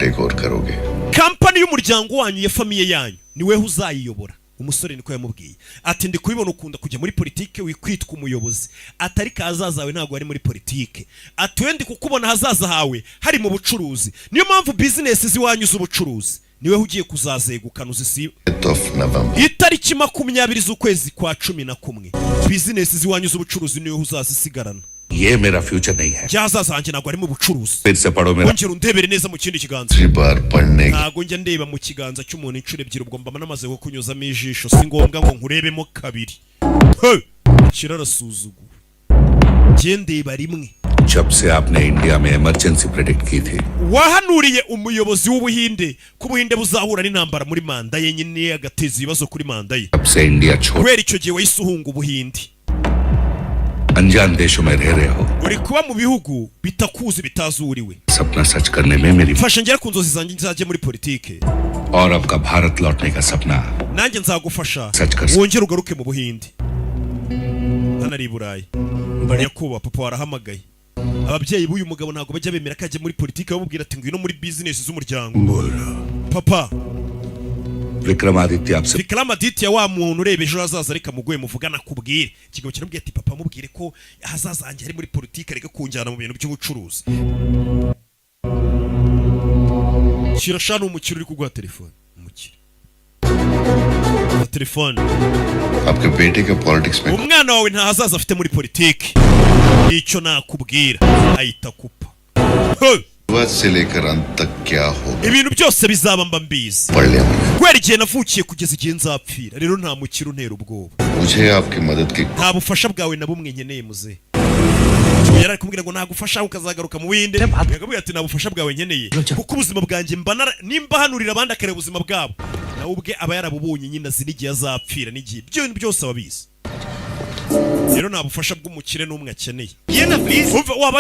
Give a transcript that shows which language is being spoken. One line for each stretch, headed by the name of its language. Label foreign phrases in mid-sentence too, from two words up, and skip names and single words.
Kinyarwanda: kampani y'umuryango wanyu ya famiye yanyu ni wewe uzayiyobora umusore niko yamubwiye ati ndi kubibona ukunda kujya muri politike wikwitwa umuyobozi atari kazaza hawe ntago ari muri politike ati wendi kukubona hazaza hawe hari mu bucuruzi niyo mpamvu business ziwanyu z'ubucuruzi niwe ugiye kuzazegukana uzisiba itariki 20 z'ukwezi kwa 11 business ziwanyu z'ubucuruzi niwe uzazisigarana
Hindi: ये मेरा फ्यूचर नहीं है
Kinyarwanda: cyazaza hanjye ntago ari mu bucuruzi
Hindi: फिर से पढ़ो मेरा
Kinyarwanda: ongera undebere neza mu kindi kiganza ntago njya ndeba mu kiganza cy'umuntu inshuro ebyiri ubwo mba namaze kukunyuzamo ijisho si ngombwa ngo nkurebemo kabiri kirarasuzugura gendeba rimwe
Hindi: जब से आपने इंडिया में
English: emergency predict
Hindi: की थी
Kinyarwanda: wahanuriye umuyobozi w'Ubuhinde ku Buhinde buzahura n'intambara muri manda ye nyine agateza ibibazo kuri manda ye
Hindi: जब से इंडिया छोड़
Kinyarwanda: kubera icyo gihe wayisuhunga Ubuhinde
Hindi: अनजान देशों में रह रहे हो
Kinyarwanda: uri kuba mu bihugu bitakuzi bitazuriwe
Hindi: सपना सच करने में मेरी
Kinyarwanda: fasha ngera ku nzozi zanjye nzajye muri politike
Hindi: और आपका भारत लौटने का सपना
Kinyarwanda: nanjye nzagufasha wongere ugaruke mu Buhinde hano ari i Burayi nyakubahwa papa warahamagaye ababyeyi b'uyu mugabo ntago bajya bemera ko ajya muri politike bamubwira ati ngwino muri business z'umuryango papa Vikramaditya wa muntu urebe ejo hazaza reka muguye muvugana kubwire kigabo kirambwiye ati papa mubwire ko hazaza hanjye ari muri politike reka kunjyana mu bintu by'ubucuruzi kirashana umukire uri kuguha telefone umukire telefone
Hindi: आपके बेटे के पॉलिटिक्स में
Kinyarwanda: umwana wawe nta hazaza afite muri politike icyo nakubwira ahita kupa
Hindi: से लेकर अंत तक क्या होगा
Kinyarwanda: ibintu byose bizaba mba mbizi kwera igihe navukiye kugeza igihe nzapfira rero nta mukiro untera ubwoba
Hindi: मुझे आपकी मदद की
Kinyarwanda: nta bufasha bwawe na bumwe nkeneye muze yari kumubwira ngo nagufasha ukazagaruka mu Buhinde yakubwira ati nta bufasha bwawe nkeneye kuko ubuzima bwanjye nimba hanurira abandi akareba ubuzima bwabo nawe ubwe aba yarabubonye nyine azi n'igihe azapfira n'igihe ibyo byose ababizi rero nta bufasha bw'umukire n'umwe akeneye umva wabaye